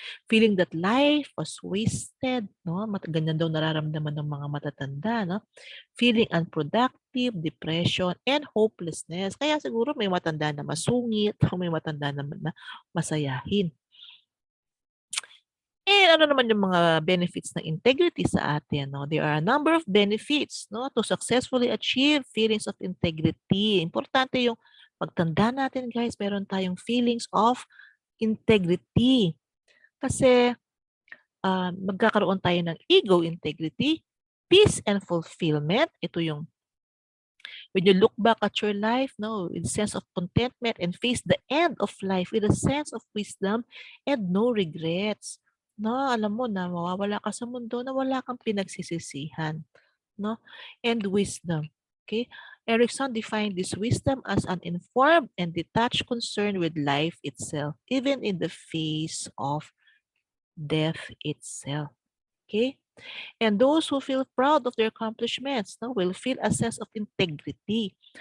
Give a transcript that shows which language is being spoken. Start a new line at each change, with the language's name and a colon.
English: Feeling that life was wasted, no?
Filipino: Ganyan daw nararamdaman ng mga matatanda, no?
English: Feeling unproductive, depression, and hopelessness.
Filipino: Kaya siguro may matanda na masungit, o may matanda naman na masayahin. Ano naman yung mga benefits ng integrity sa atin, no?
English: There are a number of benefits, no, to successfully achieve feelings of integrity.
Filipino: Importante yung pagtanda natin, guys, meron tayong
English: feelings of integrity.
Filipino: Kasi magkakaroon tayo ng
English: ego integrity, peace and fulfillment.
Filipino: Ito yung
English: when you look back at your life, no, with a sense of contentment and face the end of life with a sense of wisdom and no regrets.
Filipino: No, alam mo na mawawala ka sa mundo na wala kang pinagsisisihan, no?
English: And wisdom. Okay? Erikson defined this wisdom as an informed and detached concern with life itself, even in the face of death itself. Okay? And those who feel proud of their accomplishments, no, will feel a sense of integrity.